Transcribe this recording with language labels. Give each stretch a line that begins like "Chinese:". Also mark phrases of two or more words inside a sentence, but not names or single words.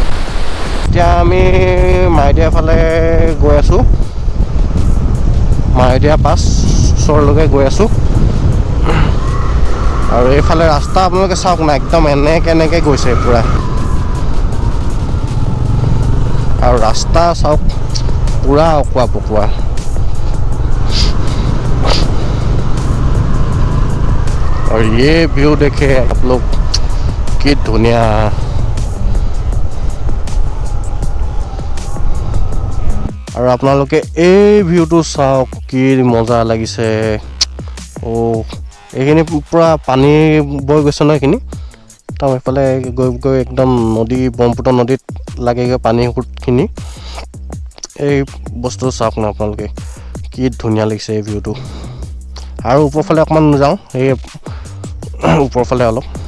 Assamese: এতিয়া আমি মায়'দিয়া ফালে গৈ আছোঁ, মায়'দিয়া পাছ ওচৰলৈকে গৈ আছোঁ। আৰু এইফালে ৰাস্তা আপোনালোকে চাওক না, একদম এনেকৈ গৈছে পূৰা। আৰু ৰাস্তা চাওক, পূৰা অকোৱা পকোৱা।
Hindi: और ये व्यू देखे आप लोग,
Assamese: কি ধুনীয়া। और আপোনালোকে এই ভিউটো চাওক, কি মজা লাগিছে। ও এইখিনি পূৰা পানী বৈ গৈছে ন এইখিনি একদম এইফালে গৈ গৈ একদম নদী ব্ৰহ্মপুত্ৰ নদীত লাগেগৈ পানী সোঁতখিনি এই বস্তু চাওক না আপোনালোকে কি ধুনীয়া লাগিছে এই ভিউটো আৰু ওপৰফালে অকণমান যাওঁ এই ওপৰফালে অলপ